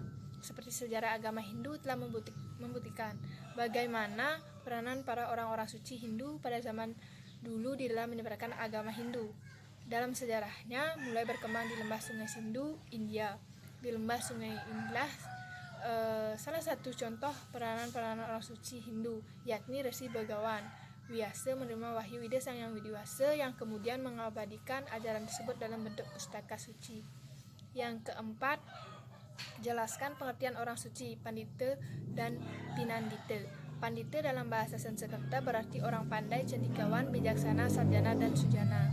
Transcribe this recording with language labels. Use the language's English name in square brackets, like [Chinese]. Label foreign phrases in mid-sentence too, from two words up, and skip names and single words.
[Indonesian] Seperti sejarah agama Hindu telah membuktikan bagaimana peranan para orang-orang suci Hindu pada zaman dulu di dalam menyebarkan agama Hindu. Dalam sejarahnya mulai berkembang di lembah Sungai Sindu, India. Di lembah sungai inilah salah satu contoh peranan orang suci Hindu, yakni Resi Begawan Wyasa menerima wahyu Ida Sang Hyang Widiwasa yang kemudian mengabadikan ajaran tersebut dalam bentuk pustaka suci. Yang keempat, jelaskan pengertian orang suci, Pandita dan Pinandita. Pandita dalam bahasa Sanskerta berarti orang pandai, cendekiawan, bijaksana, sarjana, dan sujana.